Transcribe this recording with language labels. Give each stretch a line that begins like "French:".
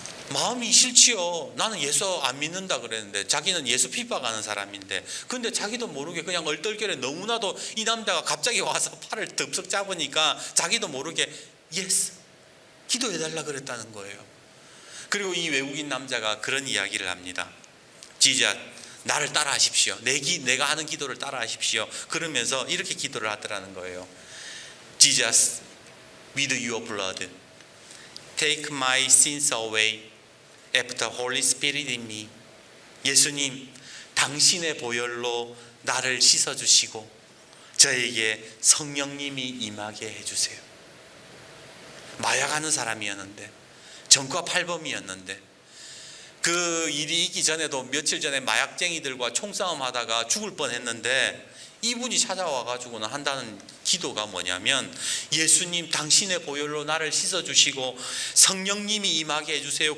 Korean: 마음이 싫지요. 나는 예수 안 믿는다 그랬는데 자기는 예수 핍박하는 사람인데 근데 자기도 모르게 그냥 얼떨결에 너무나도 이 남자가 갑자기 와서 팔을 덥석 잡으니까 자기도 모르게 예스 기도해달라 그랬다는 거예요. 그리고 이 외국인 남자가 그런 이야기를 합니다. 지자 나를 따라 하십시오. 내가 하는 기도를 따라 하십시오. 그러면서 이렇게 기도를 하더라는 거예요.
English: Jesus, with your blood, take my sins away after Holy Spirit in me.
Korean: 예수님, 당신의 보혈로 나를 씻어주시고 저에게 성령님이 임하게 해주세요. 마약하는 사람이었는데 전과 8범이었는데 그 일이 있기 전에도 며칠 전에 마약쟁이들과 총싸움 하다가 죽을 뻔했는데 이분이 찾아와가지고는 한다는 기도가 뭐냐면 예수님 당신의 보혈로 나를 씻어주시고 성령님이 임하게 해주세요.